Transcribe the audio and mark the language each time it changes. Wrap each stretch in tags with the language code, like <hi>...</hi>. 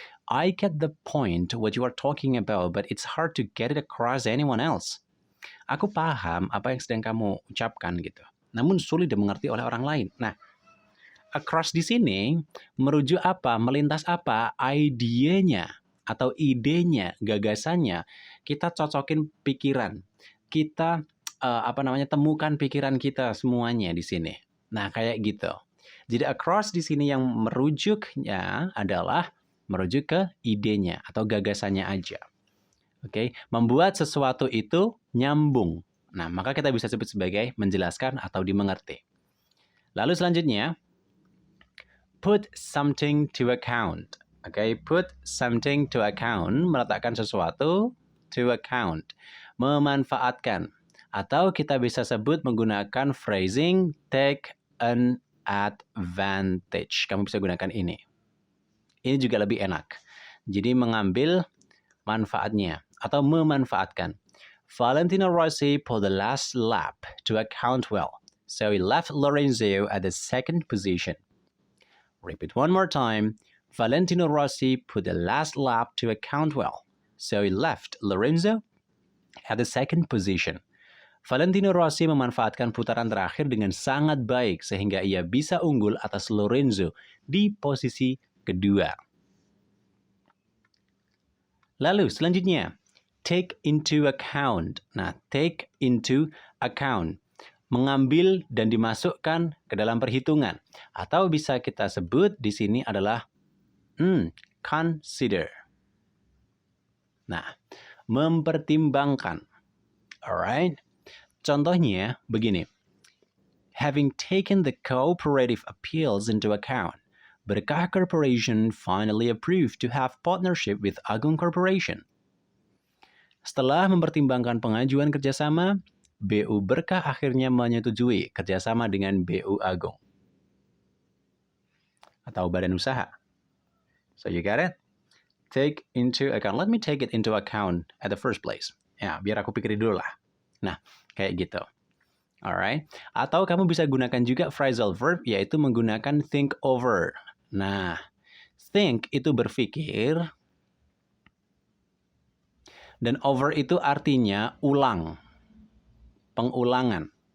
<en>I get the point what you are talking about, but it's hard to get it across anyone else.</en> <id>Aku paham apa yang sedang kamu ucapkan gitu. Namun sulit dimengerti oleh orang lain. Nah, across di sini merujuk apa? Melintas apa? Idenya atau idenya, gagasannya. Kita cocokin pikiran. Kita temukan pikiran kita semuanya di sini. Nah, kayak gitu. Jadi across di sini yang merujuknya adalah merujuk ke idenya atau gagasannya aja. Membuat sesuatu itu nyambung. Nah, maka kita bisa sebut sebagai menjelaskan atau dimengerti. Lalu selanjutnya,</id> <en>put something to account. Put something to account,</en> <id>meletakkan sesuatu</id> <en>to account,</en> <id>memanfaatkan. Atau kita bisa sebut menggunakan phrasing</id> <en>take an advantage.</en> <id>Kamu bisa gunakan ini. Ini juga lebih enak. Jadi mengambil manfaatnya atau memanfaatkan.</id> <en>Valentino Rossi pulled the last lap to account well, so he left Lorenzo at the second position. Repeat one more time. Valentino Rossi put the last lap to account well, so he left Lorenzo at the second position.</en> <id>Valentino Rossi memanfaatkan putaran terakhir dengan sangat baik sehingga ia bisa unggul atas Lorenzo di posisi kedua. Lalu selanjutnya,</id> <en>take into account.</en> <id>Nah,</id> <en>take into account.</en> <id>Mengambil dan dimasukkan ke dalam perhitungan. Atau bisa kita sebut di sini adalah consider. Nah, mempertimbangkan. Alright? Contohnya begini.</id> <en>Having taken the cooperative appeals into account, Berkah Corporation finally approved to have partnership with Agung Corporation.</en> <id>Setelah mempertimbangkan pengajuan kerjasama, BU Berkah akhirnya menyetujui kerjasama dengan BU Agung atau badan usaha.</id> <en>So you got it? Take into account. Let me take it into account at the first place.</en> <id>Ya, biar aku pikirin dulu lah. Nah, kayak gitu. Alright. Atau kamu bisa gunakan juga phrasal verb, yaitu menggunakan</id> <en>think over.</en> <id>Nah, think itu berpikir, dan over itu artinya ulang. Pengulangan.</id>